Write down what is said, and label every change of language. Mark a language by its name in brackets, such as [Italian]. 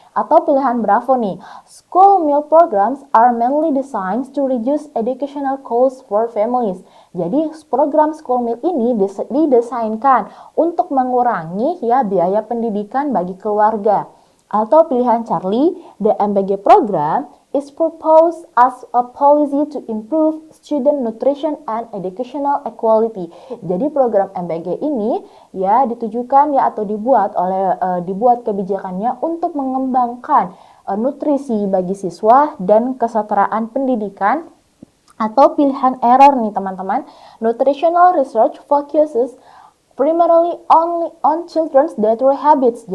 [Indonesian] Atau pilihan Bravo nih, [English] school meal programs are mainly designed to reduce educational costs for families. [Indonesian] Jadi program school meal ini didesainkan untuk mengurangi ya biaya pendidikan bagi keluarga. Atau pilihan Charlie, [English] the MBG program is proposed as a policy to improve student nutrition and educational equality. [Indonesian] Jadi program MBG ini ya ditujukan ya atau dibuat kebijakannya untuk mengembangkan nutrisi bagi siswa dan kesetaraan pendidikan. Atau pilihan error nih teman-teman, [English] nutritional research focuses primarily only on children's dietary habits.